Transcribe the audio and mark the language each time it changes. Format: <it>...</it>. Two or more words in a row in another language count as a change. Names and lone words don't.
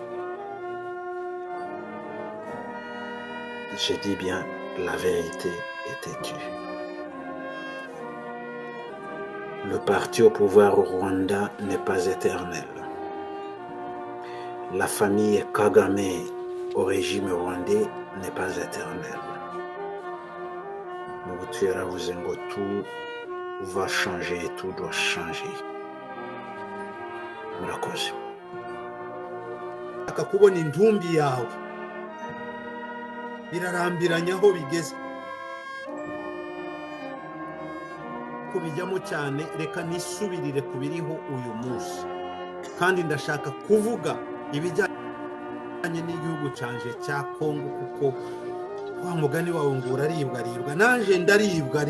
<fr>Je dis bien, la vérité est têtue. Le parti au pouvoir au Rwanda n'est pas éternel. La famille Kagame au régime rwandais n'est pas éternelle.</fr> <rw>Mobutu yaravuze ngo</rw> <fr>tout va changer, tout doit changer.</fr> <rw>Murakoze. akakubona intumbi yawe birarambiranya aho bigeze kubijyamo cyane. Reka nisubirire ku biriho uyu munsi, kandi ndashaka kuvuga ibijyanye n'igihugu canje cya Kongo, kuko wa mugani wawe ngo uraribwa, naje ndaribwa.</rw>